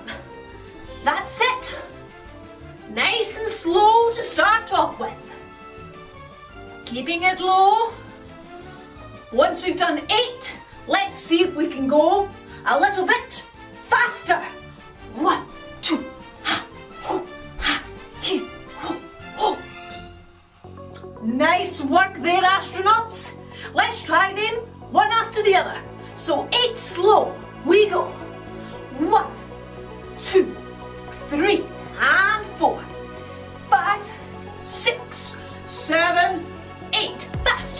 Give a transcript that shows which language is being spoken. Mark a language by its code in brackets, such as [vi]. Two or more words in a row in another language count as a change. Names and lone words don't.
[en] That's it. Nice and slow to start off with. Keeping it low. Once we've done 8, let's see if we can go a little bit faster. 1, 2, ha, ho, ha, he, ho, ho. Nice work there, astronauts. Let's try them one after the other. So 8 slow. We go. 1, 2, 3, and 4, 5, 6, 7, 8. Fast.